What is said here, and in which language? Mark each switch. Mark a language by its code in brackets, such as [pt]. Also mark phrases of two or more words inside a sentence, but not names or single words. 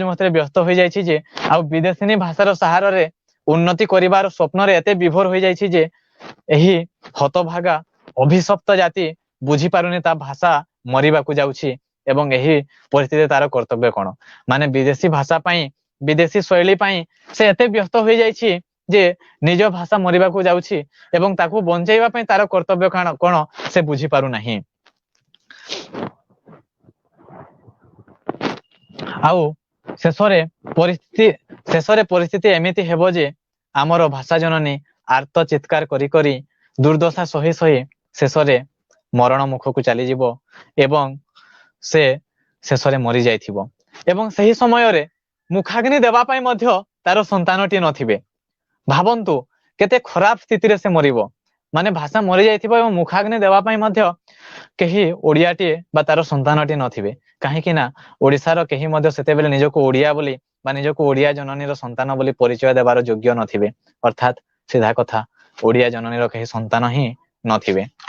[or] ମସ୍ତି ରେ ବ୍ୟସ୍ତ ହୋଇ ଯାଇଛି ଯେ ଆ ବିଦେଶିନୀ ଭାଷାର ସାହାରା ରେ ଉନ୍ନତି କରିବାର ସ୍ୱପ୍ନ ରେ ଏତେ ବିଭୋର ହୋଇ ଯାଇଛି ଯେ ଏହି ହତଭାଗା ଅଭିଶପ୍ତ ଜାତି ବୁଝି ପାରୁନି ତା ଭାଷା ମରିବା କୁ ଯାଉଛି ଏବଂ ଏହି ପରିସ୍ଥିତି ତାର କର୍ତ୍ତବ୍ୟ କଣ ମାନେ ବିଦେଶୀ ଭାଷା ପାଇଁ ବିଦେଶୀ ଶୈଳୀ ପାଇଁ ସେ ଏତେ ବ୍ୟସ୍ତ ହୋଇ ଯାଇଛି ଯେ ନିଜ ଭାଷା ମରିବା କୁ ଯାଉଛି ଏବଂ ତାକୁ ବଞ୍ଚାଇବା ପାଇଁ ତାର କର୍ତ୍ତବ୍ୟ କଣ ସେ ବୁଝି ପାରୁ ନାହିଁ ଆଉ ଶେଷରେ ପରିସ୍ଥିତି ଏମିତି ହେବ ଯେ ଆମର ଭାଷା ଜନନୀ ଆର୍ତ୍ତ ଚିତ୍କାର କରି କରି ଦୁର୍ଦ୍ଦଶା ସହି ସହି ଶେଷରେ ମରଣ ମୁଖ କୁ ଚାଲି ଯିବ ଏବଂ ସେ ଶେଷରେ ମରି ଯାଇଥିବ ଏବଂ ସହି ସମୟ ରେ ମୁଖାଗ୍ନି ଦେବା ପାଇଁ ମଧ୍ୟ ତାର ସନ୍ତାନଟି ନଥିବେ ଭାବନ୍ତୁ କେତେ ଖରାପ ସ୍ଥିତି ରେ ସେ ମରିବ ମାନେ ଭାଷା ମରି ଯାଇଥିବ ଏବଂ ମୁଖାଗ୍ନି ଦେବା ପାଇଁ ମଧ୍ୟ କେହି ଓଡ଼ିଆଟି ବା ତାର ସନ୍ତାନଟି ନଥିବେ କାହିଁ କି ନା ଓଡ଼ିଶାର କେହି ମଧ୍ୟ ସେତେ ବେଳେ ନିଜକୁ ଓଡ଼ିଆ ବୋଲି ବା ନିଜକୁ ଓଡ଼ିଆ ଜନନୀର ସନ୍ତାନ ବୋଲି ପରିଚୟ ଦେବାର ଯୋଗ୍ୟ ନଥିବେ ଅର୍ଥାତ ସିଧା କଥା ଓଡ଼ିଆ ଜନନୀର କେହି ସନ୍ତାନ ହିଁ ନଥିବେ